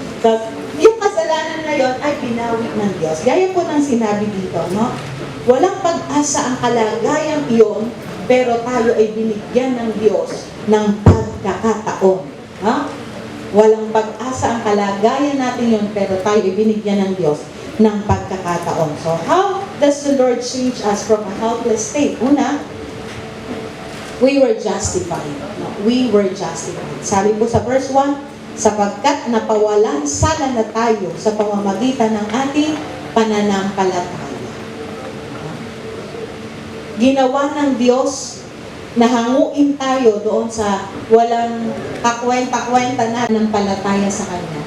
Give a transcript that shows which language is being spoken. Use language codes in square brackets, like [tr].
[tl] So, yung kasalanan na yun ay pinawi ng Diyos. Gaya po ng sinabi dito, no? Walang pag-asa ang kalagayang iyon, pero tayo ay binigyan ng Diyos ng pagkakataon. Ha? Walang pag-asa ang kalagayan natin yun, pero tayo ay binigyan ng Diyos ng pagkakataon. [en] So, how does the Lord change us from a helpless state? [tl] Una, [en] we were justified. No, we were justified. [tl] Sabi po sa verse 1, sapagkat napawalan sala na tayo sa pamamagitan ng ating pananampalataya. Ginawa ng Diyos na hanguin tayo doon sa walang kakwenta-kwenta na ng palataya sa Kanya.